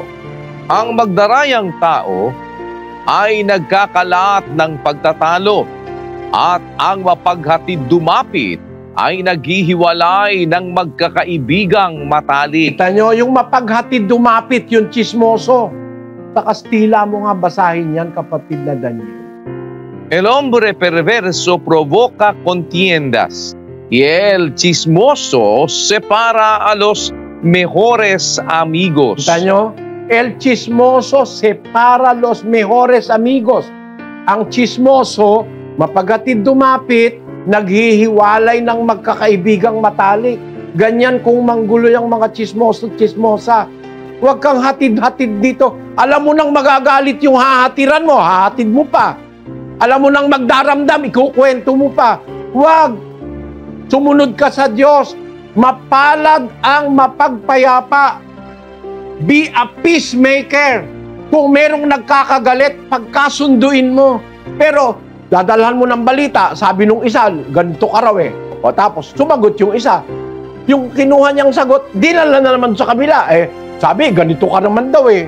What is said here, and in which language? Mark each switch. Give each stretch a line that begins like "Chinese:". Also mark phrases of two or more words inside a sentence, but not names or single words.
Filipino: Ang magdarayang tao ay nagkakalat ng pagtatalo at ang mapaghatid dumapit ay naghihiwalay ng magkakaibigang matalik. Kita nyo, yung mapaghatid dumapit, yung chismoso. Sa Kastila mo nga basahin yan, kapatid na Daniel.
Spanish: El hombre perverso provoca contiendas y el chismoso separa a los mejores amigos.
Filipino: Kita nyo?
Spanish: El chismoso separa los mejores amigos.
Filipino: Ang chismoso, mapaghatid dumapit, naghihiwalay ng magkakaibigang matalik. Ganyan kung manggulo yung mga chismoso-chismosa. Huwag kang hatid-hatid dito. Alam mo nang magagalit yung hahatiran mo, hahatid mo pa. Alam mo nang magdaramdam, ikukwento mo pa. Huwag. Sumunod ka sa Diyos. Mapalad ang mapagpayapa.
English: Be a peacemaker.
Filipino: Kung merong nagkakagalit, pagkasunduin mo. Pero, dadalhan mo ng balita, sabi nung isa, ganito ka raw eh. O tapos, sumagot yung isa. Yung kinuha niyang sagot, dinala na naman sa kabila. Eh, sabi, ganito ka naman daw eh.